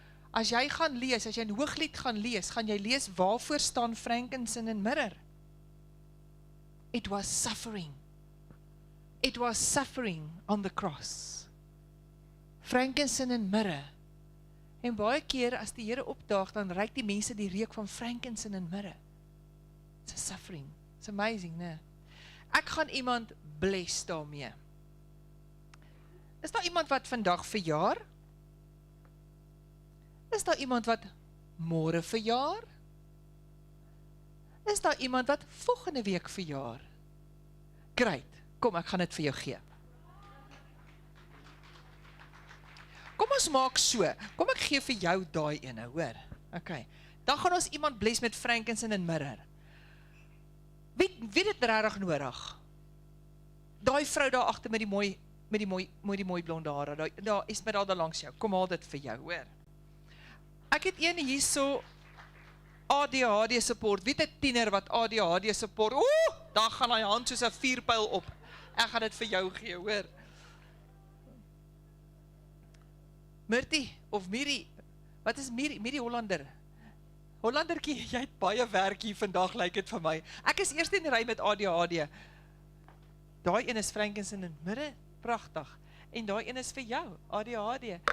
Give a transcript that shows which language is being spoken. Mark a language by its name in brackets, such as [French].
[Afrikaans] As jy gaan lees, as jy 'n Hooglied gaan lees waarvoor staan frankincense en mirre? [English] It was suffering. It was suffering on the cross. [Afrikaans] Frankincense en mirre. En baie keer as die Here opdaag, dan ruik die mense die reuk van frankincense en mirre. [English] It's a suffering. It's amazing, [Afrikaans] né? Ek gaan iemand bless daarmee. Is daar iemand wat vandag verjaar? Is daar iemand wat môre verjaar? Is daar iemand wat volgende week verjaar? Great, kom ek gaan dit vir jou gee. Kom ons maak so, kom ek gee vir jou daai ene, hoor. Okay. Dan gaan ons iemand bless met frankincense en myrrh. Wie dit regtig nodig? Daai vrou daar agter met die mooi blonde hare, daar is met daar langs jou. Kom haal dit vir jou, hoor. Ek het een hierso ADHD support. Weet 'n tiener wat ADHD support? Dan gaan hy hand soos 'n vuurpyl op. Ek gaan dit vir jou gee, hoor. Mirtie of Miri, wat is Miri Hollander? Hollandertjie, jy het baie werk hier vandag, lyk dit vir my. Ek is eerst in die ry met ADHD. Daai een is frankincense en myrrh, pragtig. En daai een is vir jou, ADHD.